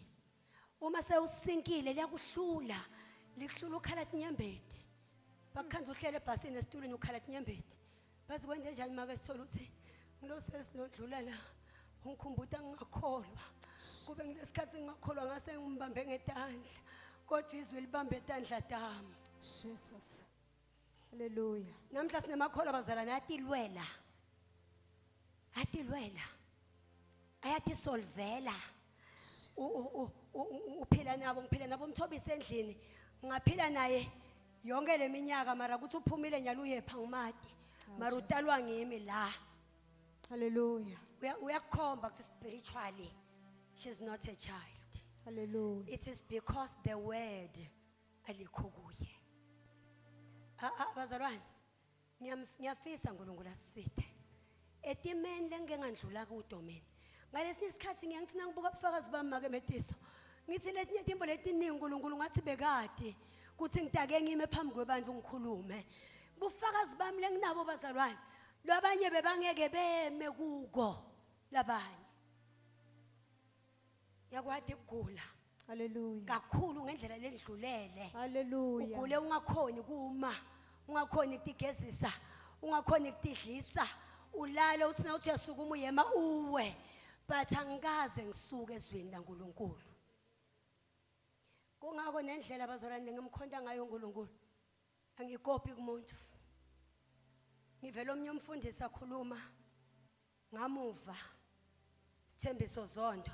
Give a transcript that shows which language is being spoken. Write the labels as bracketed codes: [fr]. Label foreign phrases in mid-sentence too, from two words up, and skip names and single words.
[ss] Uma sewusinkile liyakuhlula, likuhlula ukhala tinyembeti. Bakhanza uhlele ebhasini esitulweni ukhala tinyembeti. Bazi kwende njani make sithola ukuthi ngilosesindlula la. Ungikhumbuta ngingakholwa. Kube ngilesikhathi ngingakholwa ngase ngimbambe ngetandla. Kodwa izwi libambe etandla dami. Jesus. Hallelujah. Namhla sinemakholwa bazalwane atilwela. Ayatisolvela. Uphila nabo ngiphila nabo umthobisa endlini. Ngaphila naye yonke leminyaka mara ukuthi uphumile nyalo uyepha ngimati. Mara utalwa ngimi la. Hallelujah. Uyakhomba ukuthi [en] spiritually she's not a child. [ss] Hallelujah. [en] It is because the word [ss] alikho kuye. Bazalwane, ngiyafisa uNkulunkulu asisithe. Etimeni lengengandlula kudo mina. Ngalesi isikhathi ngiyangithi nangibuka ubufakazi bami make Metiso. Ngithi letinye timbo letiningi uNkulunkulu ngathi bekade kuthi ngidake ngime phambi kwabantu ngikhulume. Bufakazi bami lenginabo bazalwane. Labanye bebangeke beme kuko labanye. Yakwadi ukugula. Hallelujah. Kakhulu ngendlela ledlulele. Hallelujah. Ugule ungakhoni kuma, ungakhoni ukutigezisa, ungakhoni ukutidlisa. Ulale uthi na uthi uyasukuma uyema uwe. But angikaze ngisuke ezweni laNkulunkulu. Kungako nendlela bazalwane ngimkhonda ngayo uNkulunkulu. Angikopi kumuntu. Ngivela omnye umfundisi akhuluma ngamuva Sithembiso Zondo.